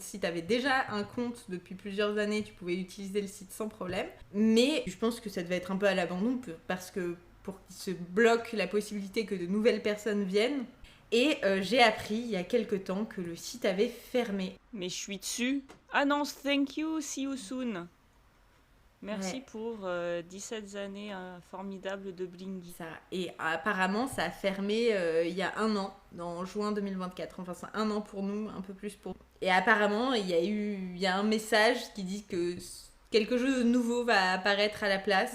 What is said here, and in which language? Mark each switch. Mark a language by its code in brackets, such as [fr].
[fr] Si tu avais déjà un compte depuis plusieurs années, tu pouvais utiliser le site sans problème. Mais je pense que ça devait être un peu à l'abandon parce que pour qu'il se bloque la possibilité que de nouvelles personnes viennent. Et j'ai appris il y a quelques temps que le site avait fermé. Mais je suis dessus. Ah non, [en] thank you, see you soon. [fr] Merci Ouais. pour 17 années formidables de Blingy. Ça. Et apparemment, ça a fermé il y a un an, en juin 2024. Enfin, c'est un an pour nous, un peu plus pour nous. Et apparemment, il y a un message qui dit que quelque chose de nouveau va apparaître à la place.